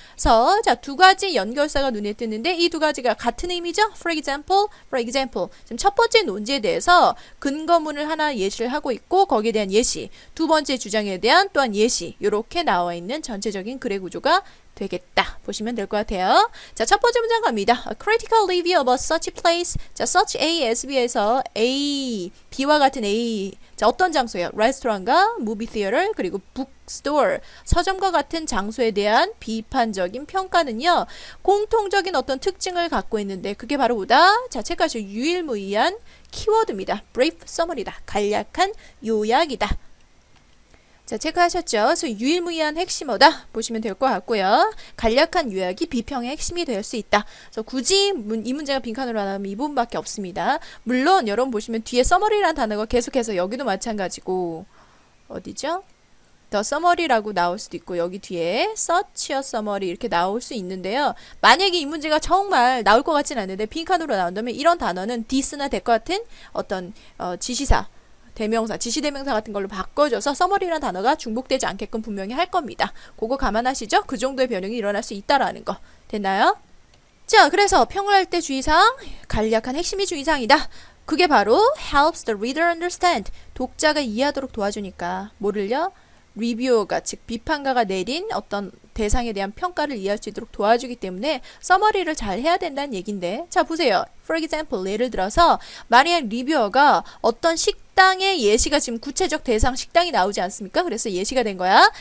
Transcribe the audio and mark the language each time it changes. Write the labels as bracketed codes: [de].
[ko] 그래서 자, 두 가지 연결사가 눈에 띄는데 이 두 가지가 같은 의미죠. [en] For example. [ko] 지금 첫 번째 논지에 대해서 근거문을 하나 예시를 하고 있고 거기에 대한 예시, 두 번째 주장에 대한 또한 예시, 요렇게 나와 있는 전체적인 글의 구조가 되겠다. 보시면 될 것 같아요. 자, 첫 번째 문장 갑니다. [en] A critical review about such a place. 자, such A, SB에서 A, [ko] B와 같은 [en] A. [ko] 자, 어떤 장소예요? 레스토랑과 movie theater, 그리고 bookstore, 서점과 같은 장소에 대한 비판적인 평가는요, 공통적인 어떤 특징을 갖고 있는데, 그게 바로 뭐다? 자, 체크하시오. 유일무이한 키워드입니다. brief summary다. 간략한 요약이다. 자, 체크하셨죠? 그래서 유일무이한 핵심어다 보시면 될 것 같고요. 간략한 요약이 비평의 핵심이 될 수 있다. 그래서 굳이 이 문제가 빈칸으로 안 하면 이 부분밖에 없습니다. 물론 여러분 보시면 뒤에 summary라는 단어가 계속해서 여기도 마찬가지고 어디죠? The summary라고 나올 수도 있고 여기 뒤에 [en] such a summary [ko] 이렇게 나올 수 있는데요. 만약에 이 문제가 정말 나올 것 같진 않은데 빈칸으로 나온다면 이런 단어는 this나 that 같은 어떤 지시사, 대명사, 지시대명사 같은 걸로 바꿔줘서 서머리라는 단어가 중복되지 않게끔 분명히 할 겁니다. 그거 감안하시죠? 그 정도의 변형이 일어날 수 있다라는 거. 됐나요? 자, 그래서 평을 할 때 주의사항, 간략한 핵심이 주의사항이다. 그게 바로 [en] helps the reader understand. [ko] 독자가 이해하도록 도와주니까 뭐를요? 리뷰어가, 즉 비판가가 내린 어떤 대상에 대한 평가를 이해할 수 있도록 도와주기 때문에 서머리를 잘 해야 된다는 얘긴데, 자 보세요. [en] For example, [ko] 예를 들어서 만약 리뷰어가 어떤 식당의 예시가 지금 구체적 대상 식당이 나오지 않습니까? 그래서 예시가 된 거야.